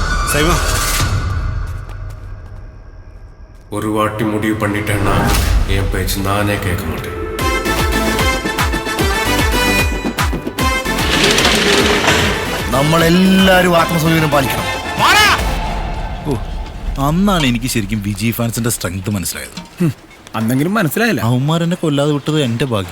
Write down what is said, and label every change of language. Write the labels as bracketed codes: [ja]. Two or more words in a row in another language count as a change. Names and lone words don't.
[ta] ஒரு வாட்டி முடிவு பண்ணிட்டேன்னா என் பேச்சு நானே கேட்க மாட்டேன். [ml] നമ്മളെല്ലാരും ആത്മസംയമനം പാലിക്കണം. ഓ, അന്നാണ് എനിക്ക് ശരിക്കും വിജയ് ഫാൻസിന്റെ സ്ട്രെങ്ത് മനസ്സിലായത്. അന്നെങ്കിലും മനസ്സിലായില്ല. അവന്മാരെന്നെ കൊല്ലാതെ വിട്ടത് എന്റെ ഭാഗ്യം.